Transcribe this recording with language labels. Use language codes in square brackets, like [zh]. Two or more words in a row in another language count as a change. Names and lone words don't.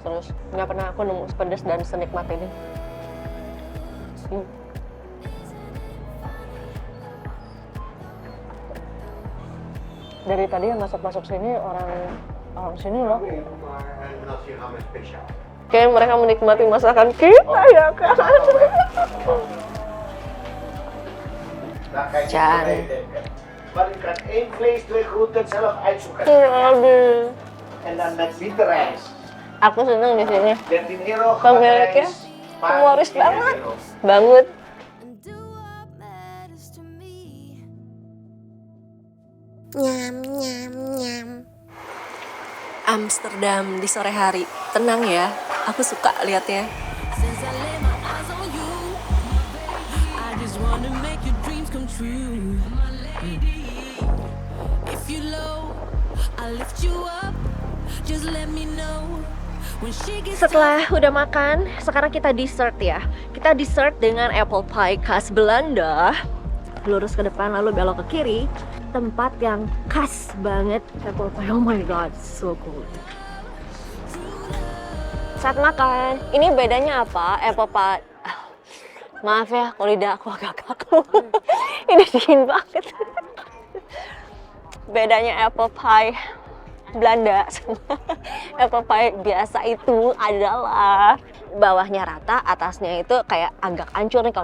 [id] Terus nggak pernah aku nemu pedas dan senikmat ini. Dari tadi yang masuk sini orang sini loh. Kayak mereka menikmati masakan kita ya kan. [nl] Jan. Maar u kan 1 vlees, 2 groenten zelf uitzoeken. [id] Aduh. [nl] En dan met witte rijst. [id] Aku seneng di sini. 13 euro. Pemiliknya humoris banget. Banget. Nyam. Amsterdam di sore hari, tenang ya. Aku suka liatnya. [en] Since I lay my eyes on you, I just wanna make your dreams come true. My lady, if you low, I'll lift you up. Just let me know when she gets [id] Setelah udah makan, sekarang kita dessert ya. Kita dessert dengan [en] apple pie [id] khas Belanda. Lurus ke depan lalu belok ke kiri. Tempat yang khas banget [en] apple pie. Oh my god, so good. [id] Saat makan, ini bedanya apa? [en] Apple pie. [id] Maaf ya, kalau lidah aku agak kaku. Ini dingin banget. Bedanya [en] apple pie [id] Belanda sama [en] apple pie [id] biasa itu adalah bawahnya rata, atasnya itu kayak agak hancur nih.